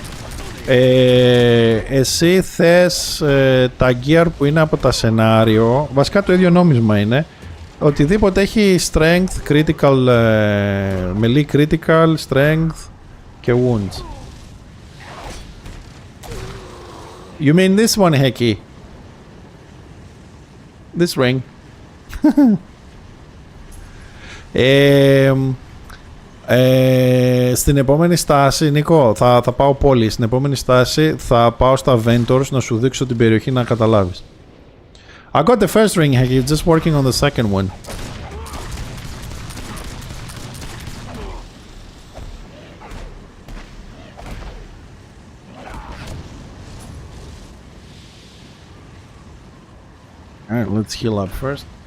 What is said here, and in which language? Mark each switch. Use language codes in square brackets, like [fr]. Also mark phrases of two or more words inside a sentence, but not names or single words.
[el] Εσύ θες τα gear που είναι από τα σενάριο, βασικά το ίδιο νόμισμα είναι, οτιδήποτε έχει [en] strength, critical, melee critical, strength [el] και wounds. [en] You mean this one, Heki? This ring. [el] Στην επόμενη στάση, Νίκο, θα πάω πόλη. Στην επόμενη στάση θα πάω στα Ventors να σου δείξω την περιοχή να καταλάβεις. [en] I got the first ring, Heki, just working on the second one. Alright, let's heal up first.